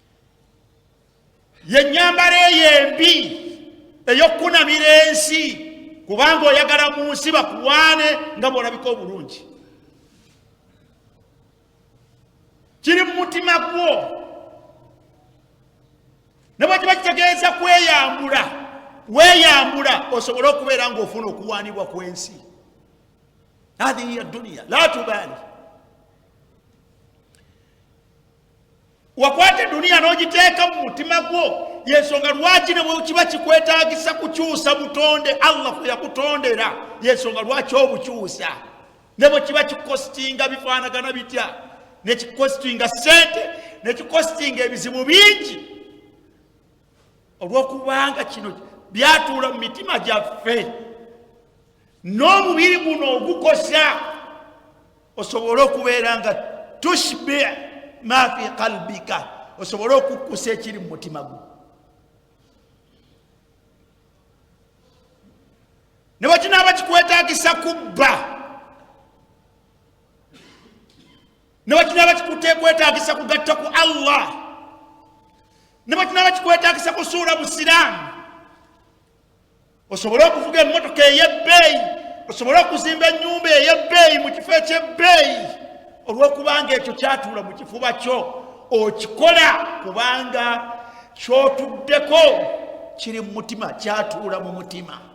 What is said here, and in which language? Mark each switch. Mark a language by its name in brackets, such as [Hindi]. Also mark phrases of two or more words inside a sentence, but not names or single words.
[Ganda] Ye nnyambala eyo embi ey'okkunamira ensi kubanga oyagala mu nsi bakuwaane nga bw'olabika obulungi. Kiri mu mutima gwo. Ne bwe kiba kitegeeza weeyambula osobole okubeera ng'ofuna okuwaanibwa kw'ensi. [Arabic] هذه يا دنيا لا تبالي. [Ganda] Wakwate dunia n'ogiteeka mu mutima gwo, yensonga lwaki ne bwe kiba kikwetaagisa kukyusa butonde Allah kwe yakutondera, yensonga lwaki obukyusa. Ne bwe kiba kikostinga bifaanagana bitya, ne kikostinga ssente, ne kikostinga ebizibu bingi, olw'okubanga kino byatuula mu mitima gyaffe, n'omubiri guno ogukosa, osobole okubeera nga [Arabic] تشبع ما في قلبك, [Ganda] osobole okukkusa ekiri mu mutima gwo. Ne bwe kinaaba kikwetaagisa kubba, ne bwe kinaaba kikwetaagisa kugatta ku Allah, ne bwe kinaaba kikwetaagisa kusuula busiraamu, osobole okuvuga emmotoka ey'ebbeeyi, osobole okuzimba ennyumba ey'ebbeeyi mu kifo eky'ebbeeyi, olw'okubanga ekyo kyatuula mu kifuba kyo, okikola kubanga kyotuddeko kiri mu mutima, kyatuula mu mutima.